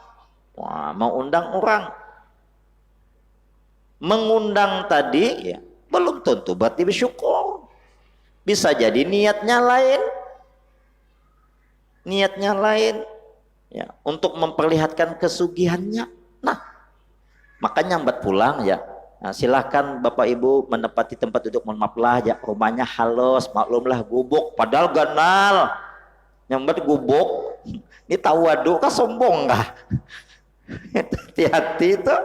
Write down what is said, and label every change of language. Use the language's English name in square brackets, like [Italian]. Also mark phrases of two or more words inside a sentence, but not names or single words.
[Indonesian] mengundang tadi ya belum tentu berarti bersyukur, bisa jadi niatnya lain ya, untuk memperlihatkan kesugihannya. [Banjar] Nah, makanya nyambat pulang ya. Nah, silahkan Bapak Ibu menempati tempat duduk, mohon maaf lah ya, rumahnya halus, maklumlah gubuk, padahal ganal nyambat gubuk. Ini tahu waduh kah sombong kah? [Indonesian] Hati-hati itu.